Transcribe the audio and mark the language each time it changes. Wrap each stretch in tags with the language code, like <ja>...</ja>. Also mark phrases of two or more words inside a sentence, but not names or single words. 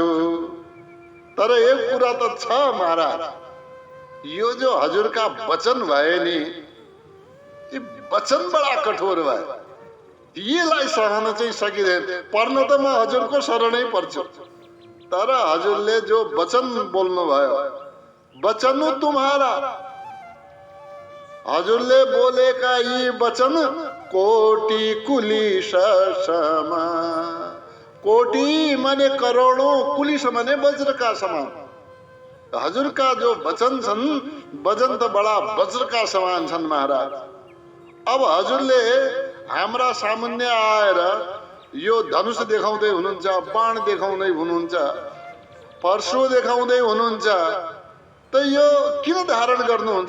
<ne>तर एक कुरा त छ महाराज, यो जो हजुरका वचन भए नि, ये वचन बडा कठोर भए। यसलाई सहन चाहिँ सकिँदैन। पर्न त म हजुरको शरणै पर्छु, तर हजुरले जो वचन बोल्नु भयो,</ne> <awa>वचन तुम्हारा,</awa> <ne>हजुरले बोलेका यी वचन</ne> <awa>कोटि कुलिस समा।</awa> <ne>कोटि माने करोडौं, कुलिस माने वज्रका समान। हजुरका जो वचन छन्, वचन त बडा वज्रका समान छन् महाराज। अब हजुरले हाम्रा सामुन्ने आएर यो धनुष देखाउँदै हुनुहुन्छ, बाण देखाउँदै हुनुहुन्छ, परशु देखाउँदै हुनुहुन्छ, त यो किन धारण गर्नुहुन्छ?</ne>